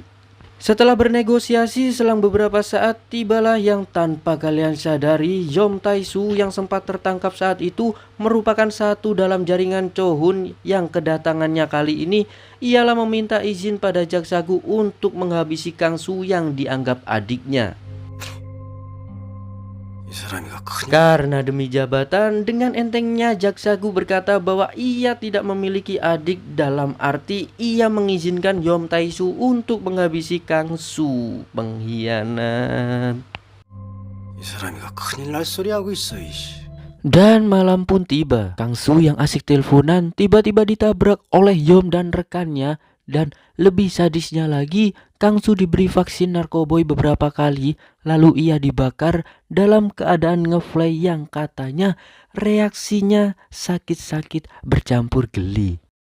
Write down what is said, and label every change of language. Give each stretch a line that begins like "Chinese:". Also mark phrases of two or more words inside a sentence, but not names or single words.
Indonesian: Setelah bernegosiasi selang beberapa saat, tibalah yang tanpa kalian sadari, Yom Tae-soo yang sempat tertangkap saat itu merupakan satu dalam jaringan Cho Hun yang kedatangannya kali ini ialah meminta izin pada Jaksagu untuk menghabisi Kang Su yang dianggap adiknya.
Korean: 이 사람이가 큰
Indonesian: Karena demi jabatan, dengan entengnya Jaksagu berkata bahwa ia tidak memiliki adik, dalam arti ia mengizinkan Yom Tae-soo untuk menghabisi Kang Su. Pengkhianat.
Korean: 이 사람이가 큰일 날 소리 하고 있어. 이씨.
Indonesian: Dan malam pun tiba. Kang Su yang asik teleponan tiba-tiba ditabrak oleh Yom dan rekannya. Dan lebih sadisnya lagi, Kang Su diberi vaksin narkoboy beberapa kali, lalu ia dibakar dalam keadaan ngefly yang katanya reaksinya sakit-sakit bercampur geli.